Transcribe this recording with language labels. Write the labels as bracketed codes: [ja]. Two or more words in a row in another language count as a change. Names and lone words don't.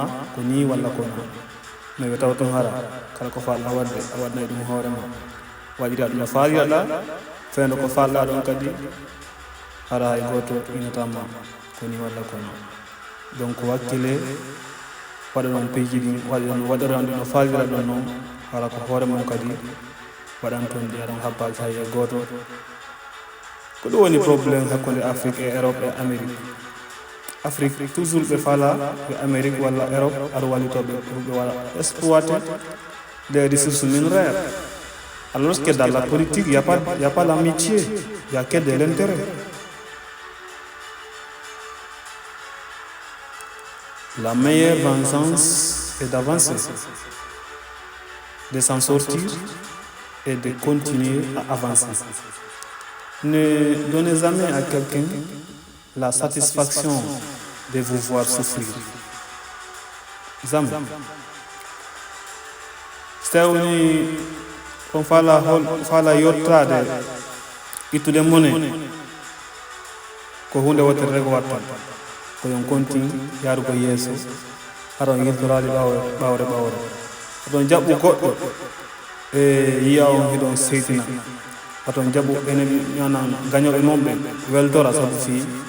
[ff] ko ni walla ko na mais ɓe tawa tun hara kala ko falɗa wadde a waɗna e ɗum hoore ma waɗira ɗum no faaliraɗa feendo ko falɗa ɗon kadi hara e goto inatama ko ni walla ko na donc wakkile waɗa ɗon piiji ɗin waɗiran ɗum no faalira ɗon noon hara ko hoore mum kadi waɗan toon ɗi aɗon habbaji hay e goto ko ɗum woni probléme hakkude Afrique et Europe et Amérique. Afrique toujours ɓe faala yo Amérique walla Europe aɗa wallitoɓe ɓe waɗa [fr] exploité des ressources minéraires. Alors que dans la politique, il n'y a pas l'amitié, il n'y a que de l'intérêt. La meilleure vengeance est d'avancer, de s'en sortir et de continuer à avancer. Ne donnez jamais à quelqu'un la satisfaction de vous voir souffrir. Jamais. [ff] Kon fala yottade ittude mone ko hunde wotere rego watta ko yon continue yarugo yeeso haɗon yiltorade ɓawre oɗon jaɓɓu goɗɗo e yiya on hiɗon seytina oton jaɓu enen ñanan gañoɓe moon ɓe weltora sabu fi